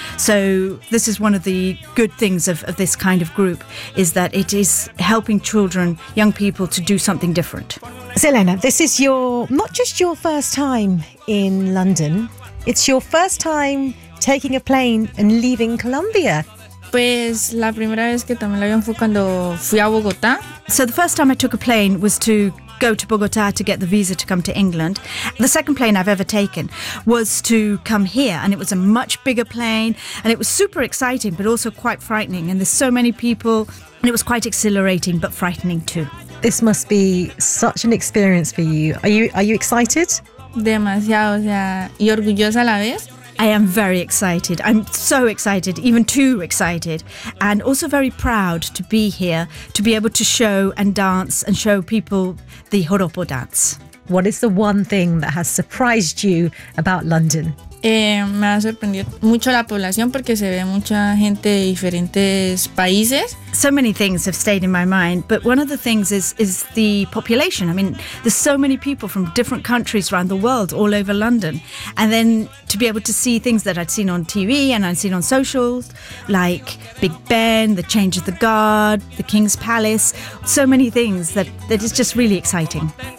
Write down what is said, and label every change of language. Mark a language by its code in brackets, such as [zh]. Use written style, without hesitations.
[en] So this is one of the good things of this kind of group, is that it is helping children, young people, to do something different. Zelena, this is not just your first time in London, it's your first time taking a plane and leaving Colombia. [es] Pues la primera vez que tomé el avión fue cuando fui a Bogotá. [en] So the first time I took a plane was to go to Bogotá to get the visa to come to England. The second plane I've ever taken was to come here, and it was a much bigger plane, and it was super exciting but also quite frightening, and there's so many people, and it was quite exhilarating but frightening too. This must be such an experience for you. Are you excited? [es] Demasiado, o sea, y orgullosa a la vez. [en] I am very excited. I'm so excited, even too excited, and also very proud to be here, to be able to show and dance and show people the Joropo dance. What is the one thing that has surprised you about London? [es] Me ha sorprendido mucho la población porque se ve mucha gente de diferentes países. [en] So many things have stayed in my mind, but one of the things is the population. I mean, there's so many people from different countries around the world, all over London. And then to be able to see things that I'd seen on TV and I'd seen on socials, like Big Ben, the change of the guard, the King's Palace, so many things that is just really exciting.